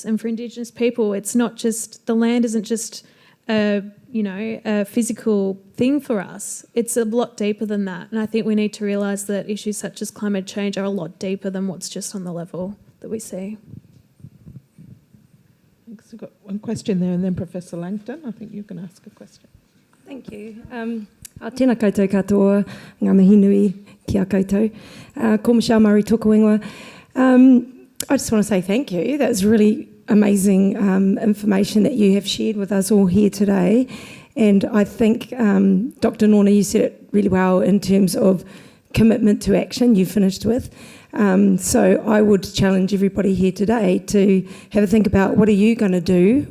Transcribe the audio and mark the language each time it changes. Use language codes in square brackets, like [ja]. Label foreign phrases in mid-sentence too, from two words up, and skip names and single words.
[en] And for Indigenous people, it's not just, the land isn't just a physical thing for us. It's a lot deeper than that. And I think we need to realise that issues such as climate change are a lot deeper than what's just on the level that we see. Thanks. We've got one question there, and then Professor Langton, I think you can ask a question. Thank you. [mi] Tēnā koutou katoa, ngā mihi nui ki a koutou. Ko Michelle Murray tōku ingoa. [en] I just want to say thank you. That was really amazing information that you have shared with us all here today. And I think, Dr. Norna, you said it really well in terms of commitment to action you finished with. So I would challenge everybody here today to have a think about, what are you going to do?